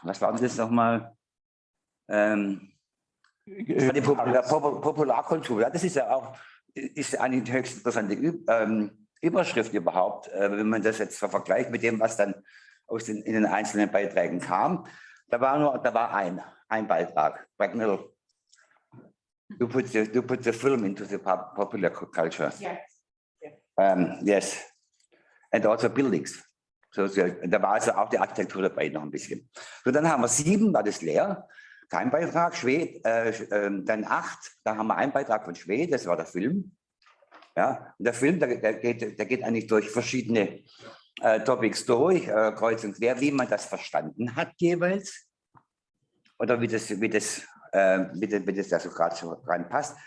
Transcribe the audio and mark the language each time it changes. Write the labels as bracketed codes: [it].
[de] Was war das nochmal? Die Popularkultur. Ja, das ist ja auch eine höchst interessante Überschrift überhaupt, wenn man das jetzt vergleicht mit dem, was dann in den einzelnen Beiträgen kam. Da war ein Beitrag. [en] Bracknell, you put the film into the popular culture. Yes. And also buildings. [de] So, da war also auch die Architektur dabei noch ein bisschen. So, dann haben wir 7, war das leer. Kein Beitrag. Schwedt, dann 8, da haben wir einen Beitrag von Schwedt, das war der Film. Ja, und der Film, der geht eigentlich durch verschiedene Topics durch, kreuz und quer, wie man das verstanden hat jeweils oder wie das da so gerade so reinpasst.